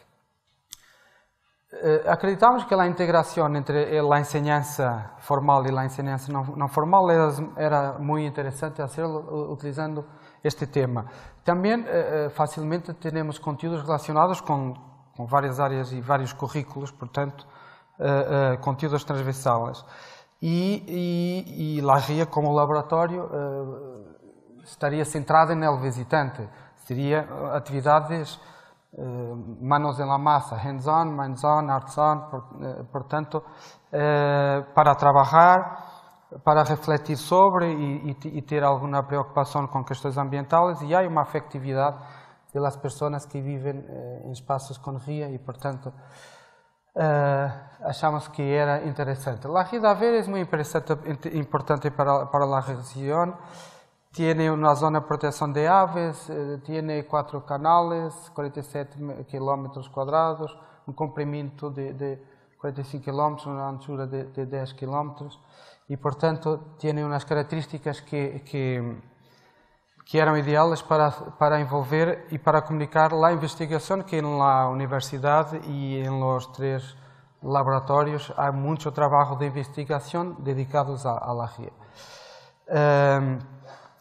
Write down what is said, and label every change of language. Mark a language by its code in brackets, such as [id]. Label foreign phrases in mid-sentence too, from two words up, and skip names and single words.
[es] Acreditamos que la integración entre la enseñanza formal y la enseñanza no formal era muy interesante hacerlo utilizando este tema. También fácilmente tenemos conteúdos relacionados con várias áreas y varios currículos, [pt] portanto, conteúdos [es] transversales. Y la guía como laboratório estaría centrada en el visitante. [pt] Seria atividades [es] manos en la masa, [en] hands-on, minds-on, arts-on, [pt] portanto, para trabalhar, para refletir sobre e ter alguma preocupação com questões ambientais, e há uma afectividade das pessoas que vivem em espaços com ria e, portanto, achamos que era interessante. La Ría de Aveiro é muito importante para a região. [es] Tiene una zona de protección de aves, tiene 4 canales, 47 kilómetros cuadrados, un comprimento de 45 kilómetros, una anchura de 10 kilómetros, y por tanto tiene unas características que eran ideales para envolver y para comunicar la investigación que en la universidad y en los 3 laboratorios hay mucho trabajo de investigación dedicados a la ría.